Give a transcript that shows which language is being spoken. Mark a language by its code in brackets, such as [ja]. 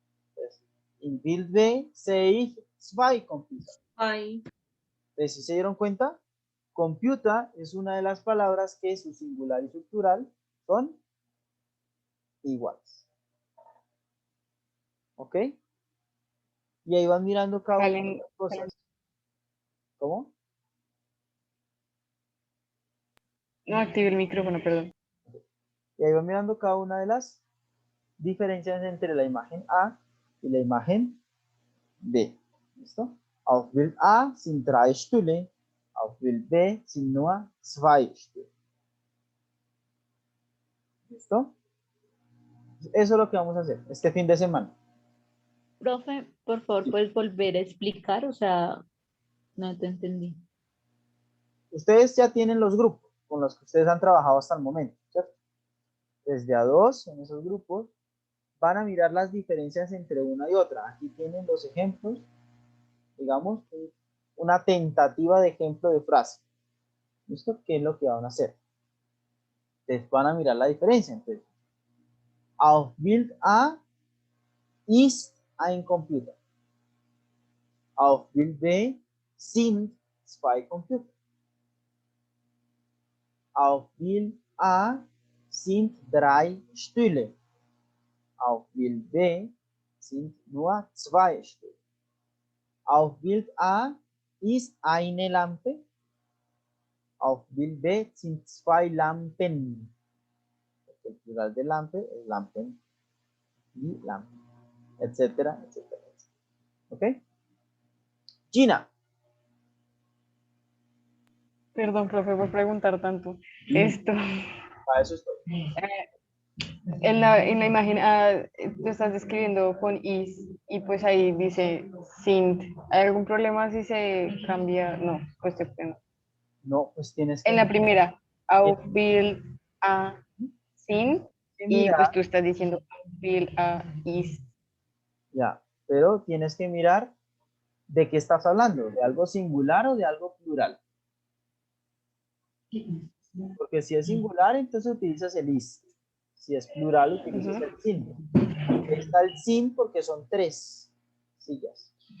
[de] Entonces, in Bild B, sehe ich zwei Computer. [es] Entonces, si se dieron cuenta, computer es una de las palabras que su singular y su plural son iguales. ¿Ok? Y ahí van mirando cada una de las cosas. ¿Cómo? No active el micrófono, perdón. Y ahí van mirando cada una de las diferencias entre la imagen A y la imagen B. ¿Listo? [de] Auf Bild A sind 3 Stühle, auf Bild B sind nur 2 Stühle. [es] ¿Listo? Eso es lo que vamos a hacer este fin de semana. Profe, por favor, ¿puedes volver a explicar? O sea, no te entendí. Ustedes ya tienen los grupos con los que ustedes han trabajado hasta el momento, ¿cierto? Desde a 2 en esos grupos van a mirar las diferencias entre una y otra. Aquí tienen los ejemplos, digamos, una tentativa de ejemplo de frase. ¿Listo? ¿Qué es lo que van a hacer? Ustedes van a mirar la diferencia. [de] Entonces, auf Bild A ist ein Computer. Auf Bild B sind zwei Computer. Auf Bild A sind 3 Stühle. Auf Bild B sind nur 2 Stühle. Auf Bild A ist eine Lampe. Auf Bild B sind 2 Lampen. [es] El plural de lampe es lampen y lampen, etcétera, etcétera, etcétera. ¿Ok? Gina. Perdón, profe, por preguntar tanto. Esto, Para eso estoy. en la imagen, tú estás describiendo con is y pues ahí dice sind. ¿Hay algún problema si se cambia? No, pues no. No, pues tienes que En la primera, [de] auf Bild a sind [es] y pues tú estás diciendo [de] auf Bild a is. [es] Ya, pero tienes que mirar de qué estás hablando, de algo singular o de algo plural. Porque si es singular, entonces utilizas el is. Si es plural, utilizas el sin. Ahí está el sin porque son 3 sillas.